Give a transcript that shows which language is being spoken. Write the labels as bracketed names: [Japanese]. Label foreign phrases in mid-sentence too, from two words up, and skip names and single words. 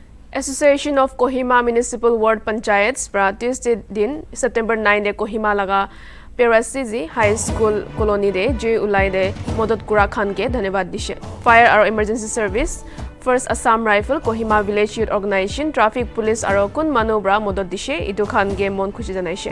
[Naga Pidgin] Association of Kohima Municipal Ward Panchayats pra Tuesday din September 9 de Kohima laga Perasizi High School Colony de J Ulai de Modot Kura Khan ke dhanyabad dishe. Fire aro Emergency Service, First Assam Rifle, Kohima Village Youth Organization, Traffic Police aro kun manu bra modot dishe idu khan ge mon khushi janaishe.